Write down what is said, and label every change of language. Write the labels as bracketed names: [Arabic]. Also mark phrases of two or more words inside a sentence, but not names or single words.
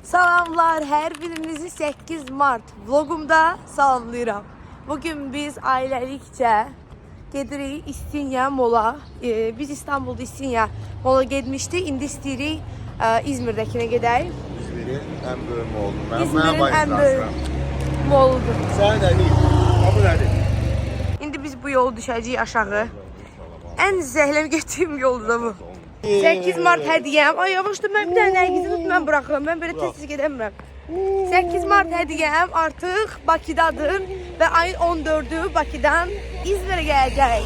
[Azerbaijani] Salamlar, hər birinizi 8 Mart vlogumda salamlayıram. Bugün biz ailəlikcə gedirik İstinya mola. Biz İstanbulda İstinya mola getmişdik. İndi istəyirik İzmirdəkinə gedək. [Turkish] İzmir'in en büyük molu. İzmir'in en büyük moludur. Sen de değil. Kabul edin. [Azerbaijani] İndi biz bu yolu düşəcəyik aşağı. Ən zəhləm getdiyim yoldur da bu. 8 Mart hədiyəm. Ay yavaş da mən bir dənə Nərgizi tut, mən buraxıram. Mən belə tez-tez gedəmirəm. 8 Mart hədiyəm artıq Bakıdadır və ayın 14-ü Bakıdan İzmirə gələcək.